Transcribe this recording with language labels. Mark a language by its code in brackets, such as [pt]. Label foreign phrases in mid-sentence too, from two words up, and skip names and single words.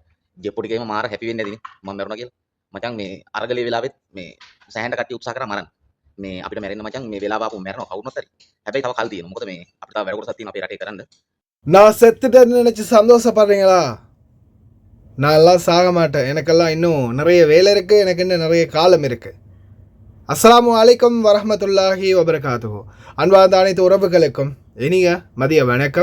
[si] ගෙප්පුටිකේම මාර හැපි වෙන්නේ නැතිනේ මම මැරුණා කියලා. මචං මේ අරගලේ වෙලාවෙත් මේ සෑහෙන කට්ටිය උත්සාහ කරා මරන්න. මේ අපිට මැරෙන්න මචං මේ වෙලාව ආපු මැරෙනවා කවුරුත් හරි. හැබැයි තව කල් තියෙනවා. මොකද මේ අපිට තව වැඩ කොටසක් තියෙනවා අපේ රටේ කරන්න. [ta] நான் செத்துட்டேன்னு நினச்சி சந்தோஷப்படுறீங்களா? நான் எல்லாம் சாக மாட்டேன். எனக்கெல்லாம் இன்னும் நிறைய வேலை இருக்குது, எனக்கு இன்னும் நிறைய காலம் இருக்குது. [ar] السلام عليكم ورحمة الله وبركاته. [ta] அன்பார்ந்த அனைத்து உறவுகளுக்கும் இனிய மதிய வணக்கம்.